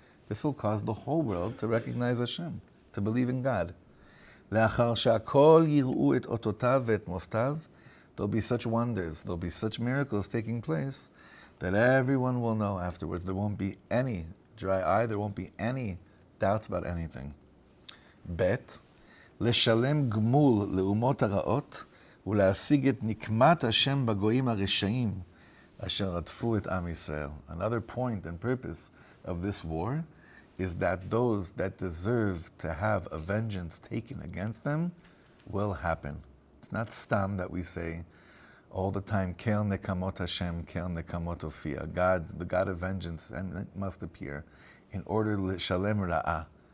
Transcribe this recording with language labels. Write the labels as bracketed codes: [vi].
[en] This will cause the whole world to recognize Hashem, to believe in God. [he] Le'achar she'akol yir'u et ototav ve'et moftav. [en] There'll be such wonders, there'll be such miracles taking place that everyone will know afterwards. There won't be any dry eye, there won't be any doubts about anything. [he] Bet, לשלם גמול לאומות הרעות ולהשיג את נקמת השם בגויים הרשעים אשר רדפו את עם ישראל. [en] Another point and purpose of this war is that those that deserve to have a vengeance taken against them will happen. It's not stam that we say, all the time, [he] Kel nekamot Hashem, Kel nekamot Ofia. [en] God, the God of vengeance, and must appear in order to shalem ra'ah.